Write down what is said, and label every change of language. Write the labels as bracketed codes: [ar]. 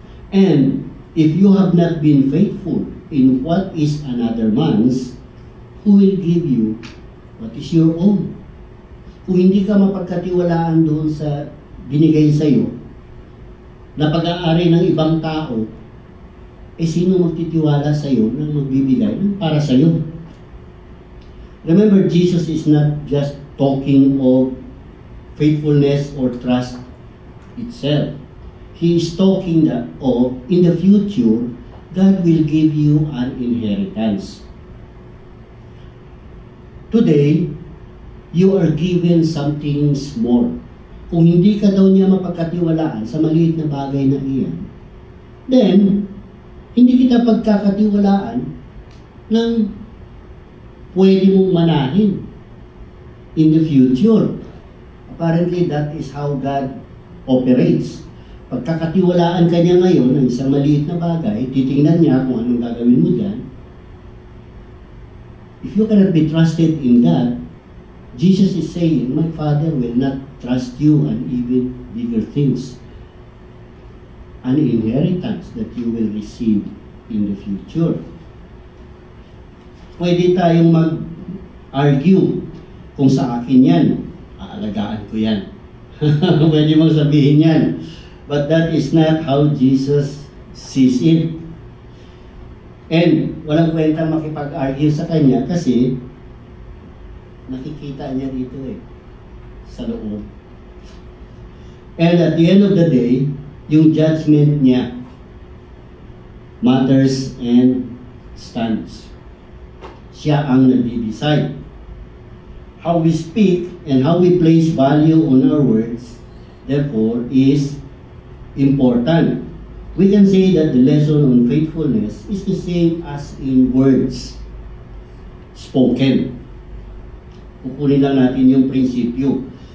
[en] And if you have not been faithful in what is another man's, who will give you what is your own? [tl] Kung hindi ka mapagkatiwalaan doon sa binigay sa'yo, na pag-aari ng ibang tao, sino magtitiwala sa'yo na magbibigay para sa'yo? [en] Remember, Jesus is not just talking of faithfulness or trust itself. He is talking of, in the future, God will give you an inheritance. Today, you are given something small. [tl] Kung hindi ka daw niya mapagkatiwalaan sa maliit na bagay na iyan, then, hindi kita pagkakatiwalaan ng pwede mong manahin [en] in the future. Apparently, that is how God operates. [tl] Pagkakatiwalaan ka niya ngayon ng isang maliit na bagay, titingnan niya kung anong gagawin mo dyan. [en] If you cannot be trusted in that, Jesus is saying, my Father will not trust you on even bigger things. An inheritance that you will receive in the future. [tl] Pwede tayong mag-argue kung sa akin yan, aalagaan ko yan. Pwede mong sabihin yan. [en] But that is not how Jesus sees it. [tl] And walang kwenta makipag-argue sa kanya kasi nakikita niya dito sa loob. [en] And at the end of the day, yung judgment niya matters and stands. [tl] Siya ang nagde-decide. [en] How we speak and how we place value on our words, therefore, is important. We can say that the lesson on faithfulness is the same as in words spoken. [tl] Kukunin lang natin yung prinsipyo.